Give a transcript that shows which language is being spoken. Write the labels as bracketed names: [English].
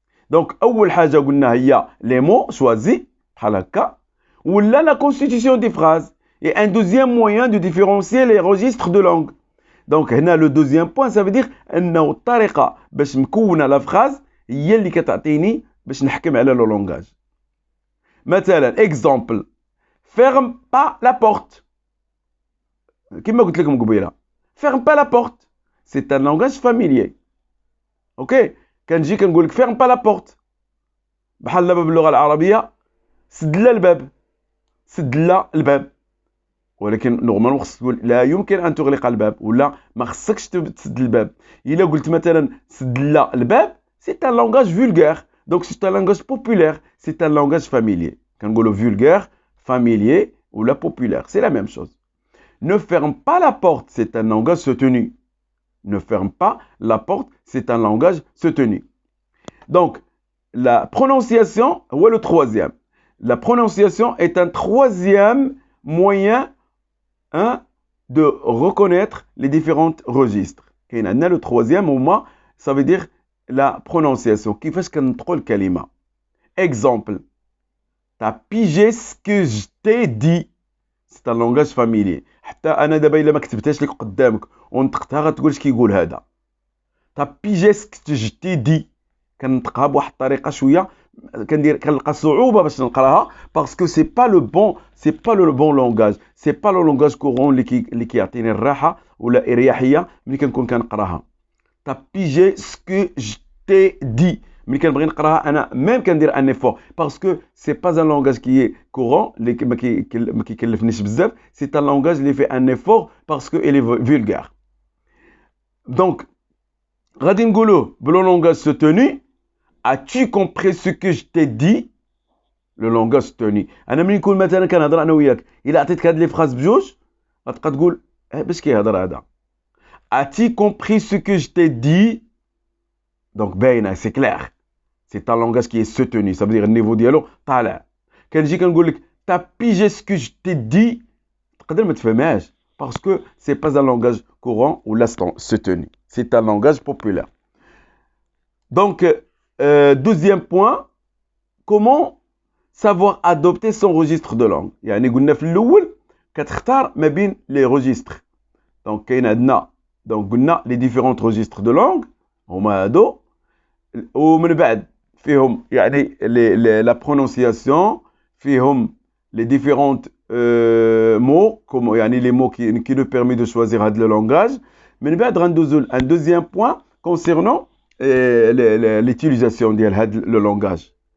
[French] Donc, [Arabic] أول حاجة قلنا هي [French] les mots choisis, [Arabic] بحال هكا, ولا [French] la constitution des phrases. Et un deuxième moyen de différencier les registres de langue. [Arabic] Donc, هنا [French] le deuxième point, ça veut dire [Arabic] أنه الطريقة باش مكونة [French] la phrase [Arabic] هي اللي كتعطيني باش نحكم على لو لونغاج. [French] مثلا exemple, ferme pas la porte. [Arabic] كما قلت لكم قبيله, [French] ferme pas la porte, c'est un langage familier. [Arabic] اوكي, كنجي كنقول لك [French] ferme pas la porte [Arabic] بحال دابا باللغه العربيه سد لها الباب, سد لها الباب, ولكن نورمالمون خصك تقول لا يمكن ان تغلق الباب ولا ما خصكش تسد الباب. الا قلت مثلا سد لها الباب [French] c'est un langage vulgaire. Donc c'est un langage populaire, c'est un langage familier. Quand on dit vulgaire, familier ou la populaire, c'est la même chose. Ne ferme pas la porte, c'est un langage soutenu. Ne ferme pas la porte, c'est un langage soutenu. Donc la prononciation, ou le troisième. La prononciation est un troisième moyen de reconnaître les différents registres. Et le troisième moment, ça veut dire la prononciation. [Arabic] كيفاش كنطقوا الكلمة. [French] Exemple, t'as pigé ce que je t'ai dit. C'est un langage familier. [Arabic] حتى أنا دابا إلا ما كتبتهاش لك قدامك ونطقتها غتقول اش كيقول هذا. [French] t'as pigé ce que je t'ai dit. [Arabic] كنطقها بواحد الطريقة شوية كنلقى صعوبة باش نقراها [French] parce que c'est pas le bon langage. C'est pas le langage courant [Arabic] اللي كيعطيني الراحة ولا إريحية ملي كنكون كنقراها. [French] t'as pigé ce que je t'ai dit. Mais quand je [Arabic] نقراها أنا [French] même كندير un effort parce que c'est pas un langage qui est courant [Arabic] اللي ما كيكلفنيش بزاف. [French] C'est un langage اللي fait un effort parce que il est vulgaire. [Arabic] Donc غادي نقولوه بلو [French] langage soutenu. As-tu compris ce que je t'ai dit? Le langage soutenu. [Arabic] أنا ملي نكون مثلا كنهضر أنا وياك إلا عطيتك هاد لي فراز بجوج غتبقى تقول باش كيهضر هذا. [French] As-tu compris ce que je t'ai dit? Donc, [Arabic] باينة, [French] c'est clair. C'est un langage qui est soutenu. Ça veut dire le niveau dialogue [Arabic] طالع. كنجي كنقول لك [French] t'as pigé ce que je t'ai dit. [Arabic] تقدر ما تفهمهاش [French] parce que c'est pas un langage courant ou soutenu. C'est un langage populaire. Donc, deuxième point, comment savoir adopter son registre de langue. [Arabic] يعني قلنا في الأول كتختار ما بين les registres. Donc كاين عندنا donc قلنا [French] les différents registres de langue. [Arabic] هما هادو ومن بعد فيهم يعني [French] la prononciation فيهم les différentes mots comme يعني les mots qui nous permettent de choisir هاد le langage. [Arabic] من بعد غندوزو [French] un deuxième point concernant l'utilisation ديال هاد le langage.